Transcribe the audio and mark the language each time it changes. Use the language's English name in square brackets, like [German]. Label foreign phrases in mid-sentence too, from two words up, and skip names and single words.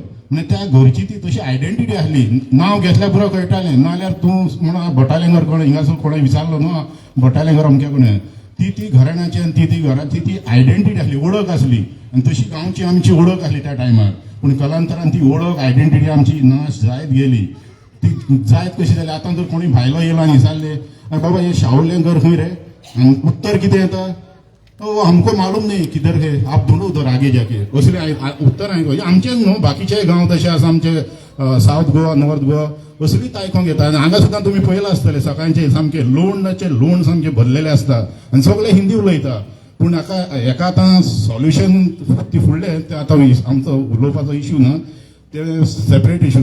[Konkani] म्हणजे त्या घरची ती तशी आयडेंटिटी आसली. नांव घेतल्या पुरो कळटालें, नाल्यार तूं म्हणून बटालें घर कोण हिंगासर कोणें विचारलो न्हू बटालें घर अमके कोणें ती घराण्याची आनी ती घराची ती आयडेंटिटी आसली, ओळख आसली. आनी तशी गांवची आमची ओळख आसली त्या टायमार. पूण कालांतरान ती ओळख आयडेंटिटी आमची नाश जायत गेली. ती जायत कशी जाली आतां जर कोणी भायलो येयलो आनी विचारले बाबा हे शाहुलें घर खंय रे, आनी उत्तर कितें येता [Hindi] हमको मालूम नहीं किधर है, आप ढूंढो उधर आगे जाके. [Konkani] असले उत्तर हांवें आमचेच न्हू बाकीचे गांव तशे आसा आमचे सावथ गोवा नॉर्थ गोवा असलीच आयकूंक येता. आनी हांगा सुद्दां तुमी पळयलां आसतलें सकाळचे सामके लोण सामके भरलेले आसता आनी सगळे हिंदी उलयता. पूण हेका आतां सॉल्युशन ती फुडलें तें आतां आमचो उलोवपाचो इश्यू न्हू, ते [English] separate issue.